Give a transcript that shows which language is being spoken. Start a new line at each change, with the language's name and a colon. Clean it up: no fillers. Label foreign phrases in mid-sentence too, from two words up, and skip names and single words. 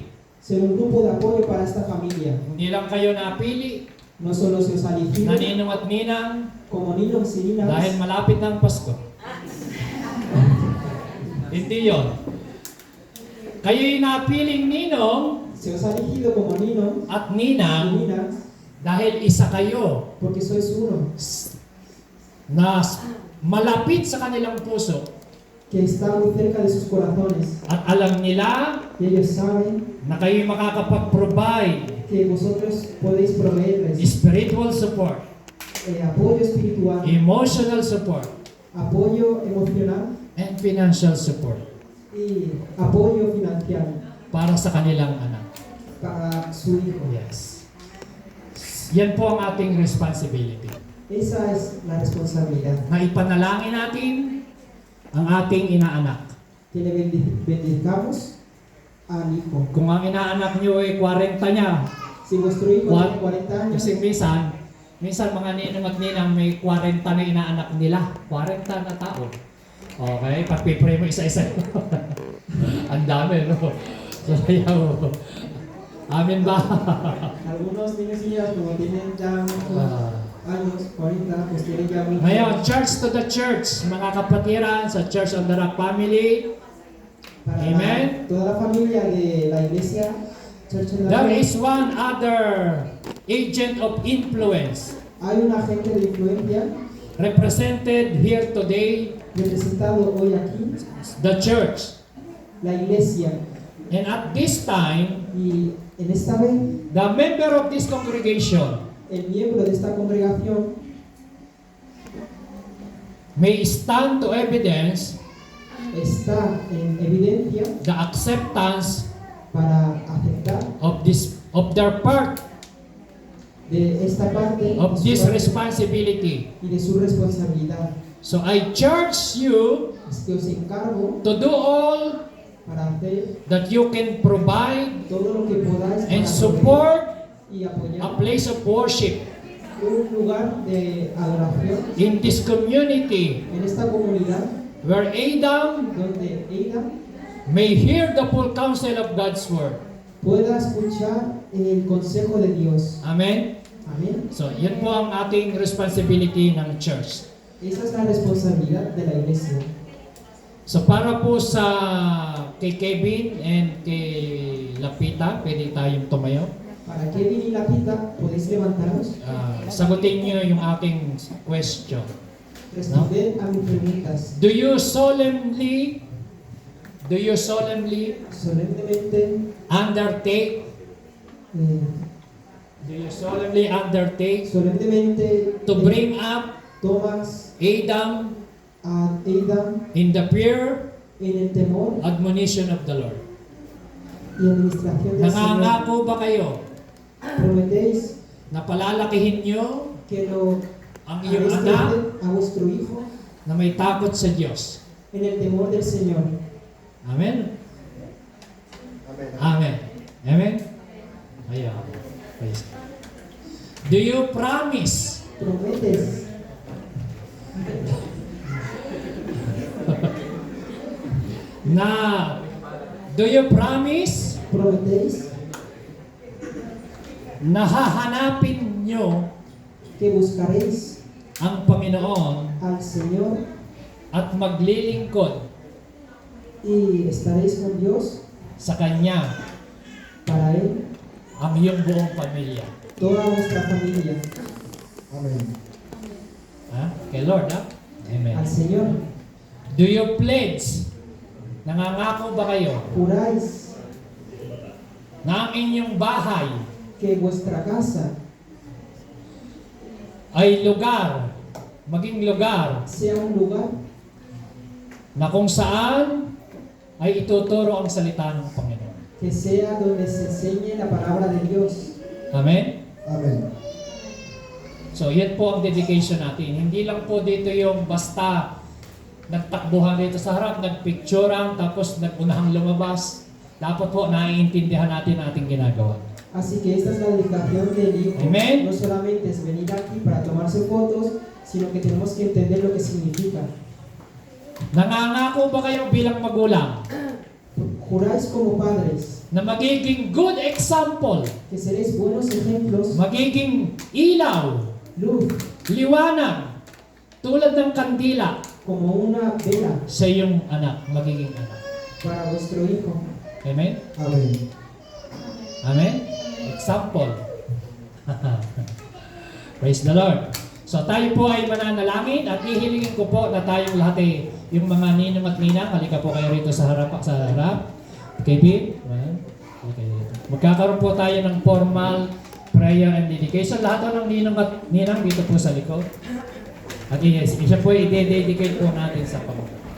Spanish: ser un grupo de apoyo para esta familia.
Filipino: Hindi lang kayo napili
Spanish: No solo se os ha na elegido
Filipino: ninong at ninang
Spanish: como niños y dahil niñas,
Filipino: malapit na ang Pasko. Hindi yon. Kayo'y napiling ninong
Spanish: se os ha elegido como niños at y ninang niñas
Filipino: dahil isa kayo
Spanish: porque sois uno,
Filipino: na malapit sa kanilang puso
Spanish: que está muy cerca de sus corazones.
Filipino: at alam nila
Spanish: Y ellos saben
Filipino: na kayo'y makakapag-provide
Spanish: que vosotros podéis proveerles
English: spiritual support,
Spanish: apoyo espiritual,
English: emotional support,
Spanish: apoyo emocional
English: and financial support
Spanish: y apoyo financiero
Filipino: para sa kanilang anak.
Spanish: para su hijo.
English: Yes.
Filipino: Yan po ang ating responsibility.
Spanish: Esa es la responsabilidad.
Filipino: Na ipanalangin natin ang ating inaanak.
Spanish: Que le bendicamos al hijo.
Filipino: Kung ang inaanak nyo ay 40 niya,
Spanish: Si vuestro hijo
English: What?
Spanish: tiene 40 años,
Filipino: kasi minsan mga ninong at ninang may 40 na inaanak nila. 40 na tao. Okay, pagpipray mo isa-isa. Ang dami, no? So, ayaw. Amin ba?
Spanish: algunos niños y niñas como tienen ya muchos años, 40, pues tienen ya muchos.
Filipino: Ngayon,
English: church to the church.
Filipino: Mga kapatiran sa Church on the Rock family.
Spanish: Para Amen. toda la familia de la iglesia,
English: Church on the There Rock, is one other agent of influence
Spanish: hay un agente de influencia
English: represented here today,
Spanish: representado hoy aquí,
English: the church.
Spanish: la iglesia.
English: And at this time,
Spanish: Y en esta vez,
English: the member of this congregation
Spanish: el miembro de esta congregación
English: may stand to evidence
Spanish: está en evidencia
English: the acceptance
Spanish: para aceptar
English: of their part
Spanish: de esta parte
English: of
Spanish: de su
English: this
Spanish: parte
English: responsibility.
Spanish: y de su responsabilidad.
English: So I charge you
Spanish: Es que os encargo
English: to do all
Spanish: para hacer
English: that you can provide
Spanish: todo lo que podáis
English: and
Spanish: para
English: support
Spanish: y
English: a
Spanish: apoyar
English: place of worship
Spanish: un lugar de adoración
English: in this community
Spanish: en esta comunidad
English: where Adam
Spanish: donde ella
English: may hear the full counsel of God's word.
Spanish: pueda escuchar el consejo de Dios.
English: Amen?
Spanish: Amén.
Filipino: So, yun po ang ating responsibility ng church.
Spanish: Esa es la responsabilidad de la iglesia.
Filipino: So, para po sa kay Kevin and kay Lapita, pwede tayong tumayo.
Spanish: Para Kevin y Lapita, podéis levantaros,
Filipino: Sagutin niyo yung aking question.
Spanish: responder a mis preguntas.
English: Do you solemnly
Spanish: Solemnemente,
English: undertake
Spanish: solemnemente
English: to bring up
Spanish: tomas
English: Adam
Spanish: a Adam
English: in the fear
Spanish: en el temor
English: admonition of the Lord?
Spanish: y administración del Señor.
Filipino: Nangangako ba kayo
Spanish: Prometéis
Filipino: na palalakihin niyo
Spanish: que lo
Filipino: ang iyong
Spanish: haréis
Filipino: anak
Spanish: crecer a vuestro hijo
Filipino: na may takot sa Diyos?
Spanish: en el temor del Señor.
Filipino: Amen? Amen. Amen? Ayaw.
English: Praise God. Do you promise
Spanish: Prometes
English: na do you promise
Spanish: prometéis
Filipino: na hahanapin nyo
Spanish: que buscaréis
Filipino: ang Panginoon
Spanish: al Señor
Filipino: at maglilingkod
Spanish: y estaréis con Dios
Filipino: sa Kanya
Spanish: para Él,
Filipino: ang iyong buong pamilya? toda vuestra familia, Ha? Kay Lord, ha? Amen.
Spanish: al Señor.
English: Do you pledge?
Filipino: Nangangako ba kayo
Spanish: Juráis
Filipino: na ang inyong bahay
Spanish: que vuestra casa
Filipino: ay maging lugar
Spanish: sea un lugar
Filipino: na kung saan ay ituturo ang salita ng Panginoon?
Spanish: que sea donde se enseñe la palabra de Dios.
Filipino: Amen? Amen. So, yan po ang dedication natin. Hindi lang po dito yung basta nagtakbuhan dito sa harap, nagpicturean, tapos nagunahang lumabas. Dapat po naiintindihan natin ating ginagawa.
Spanish: Así que esta es la dedicación del hijo. Amen. No solamente es venir aquí para tomarse fotos, sino que tenemos que entender lo que significa.
Filipino: Nangangako ba kayo bilang magulang
Spanish: Juráis como padres
Filipino: na magiging
English: good example,
Spanish: que seréis buenos ejemplos,
Filipino: magiging ilaw,
Spanish: luz,
Filipino: liwanag, tulad ng kandila
Spanish: como una vela
Filipino: sa iyong anak, magiging anak.
Spanish: para vuestro hijo.
Filipino: Amen?
Spanish: Amén.
English: Amen? Example. Praise the Lord.
Filipino: So tayo po ay mananalangin at hihilingin ko po na tayong lahat ay yung mga ninong at ninang, halika po kayo rito sa harap. KB, magkakaroon po tayo ng
English: formal prayer and dedication.
Filipino: Lahat po ng ninong at ninang dito po sa likod. At isa po i-dedicate po natin sa Panginoon.